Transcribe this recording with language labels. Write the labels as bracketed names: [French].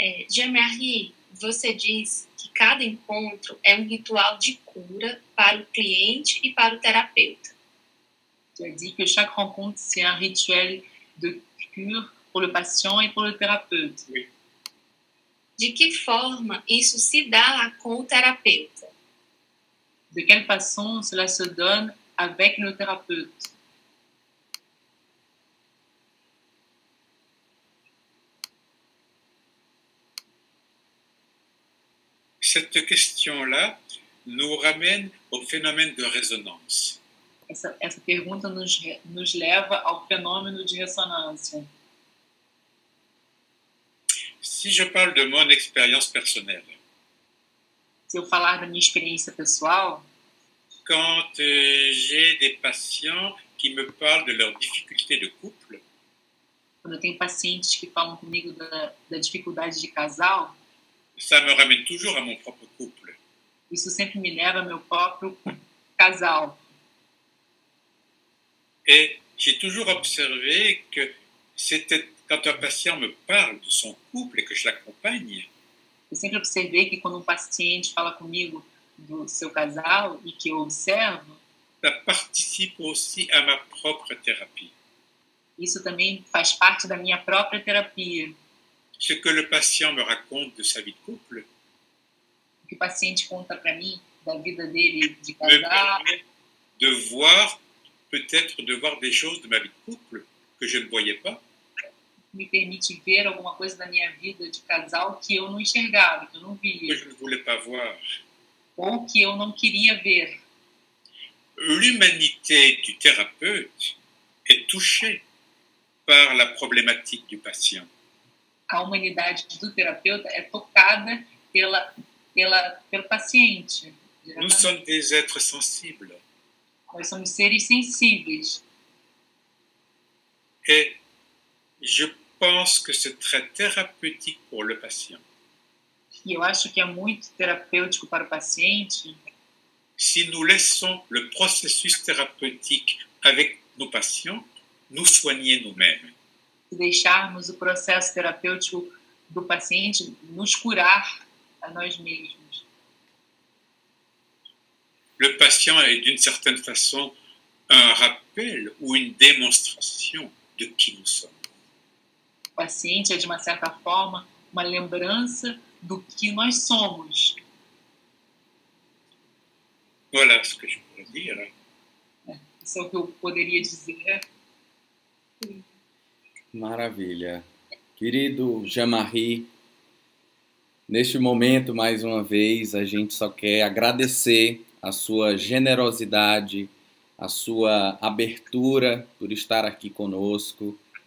[Portuguese] Jean-Marie, você diz que cada encontro é um ritual de cura para o cliente e para o terapeuta. [French] Tu as dit que chaque rencontre, c'est un rituel de cure pour le patient et pour le thérapeute. Oui. [Portuguese] De que forma isso se dá com o terapeuta? [French] De quelle façon cela se donne avec le thérapeute? Cette question-là nous ramène au phénomène de résonance. [Portuguese] Essa pergunta nos leva ao fenômeno de ressonância. [French] Si je parle de mon expérience personnelle, [Portuguese] Se eu falar da minha experiência pessoal, [French] quand j'ai des patients qui me parlent de leurs difficultés de couple, [Portuguese] quando eu tenho pacientes que falam comigo da dificuldade de casal, [French] ça me ramène toujours à mon propre couple. [Portuguese] Isso sempre me leva ao meu próprio casal. [French] Et j'ai toujours observé que c'était quand un patient me parle de son couple et que je l'accompagne, [Portuguese] Eu sempre observei que quando um paciente fala comigo do seu casal e que eu observo, [French] ça participe aussi à ma propre thérapie. [Portuguese] isso também faz parte da minha própria terapia. [French] Ce que le patient me raconte de sa vie de couple [Portuguese] O que o paciente conta para mim da vida dele de [French] me [Portuguese] casal [French] permet de voir, peut-être de voir des choses de ma vie de couple que je ne voyais pas, [Portuguese] me permite ver alguma coisa da minha vida de casal que eu não enxergava, que eu não [French] que [Portuguese] via, [French] je ne voulais pas voir. [Portuguese] ou que eu não queria ver. [French] L'humanité du thérapeute est touchée par la problématique du patient. [Portuguese] A humanidade do terapeuta é tocada pelo paciente. [French] Nous sommes des êtres sensibles [Portuguese] Nós somos seres sensíveis. [French] et je pense que c'est très thérapeutique pour le patient. [Portuguese] E eu acho que é muito terapêutico para o paciente [French] Si nous laissons le processus thérapeutique avec nos patients, nous soigner nous-mêmes. [Portuguese] se deixarmos o processo terapêutico do paciente nos curar a nós mesmos. [French] Le patient est d'une certaine façon un rappel ou une démonstration de qui nous sommes. [Portuguese] O paciente é, de uma certa forma, uma lembrança do que nós somos. [French] Voilà ce que je pourrais dire. [Portuguese] Isso é o que eu poderia dizer. Maravilha. Querido Jean-Marie, neste momento, mais uma vez, a gente só quer agradecer a sua generosidade, a sua abertura por estar aqui conosco.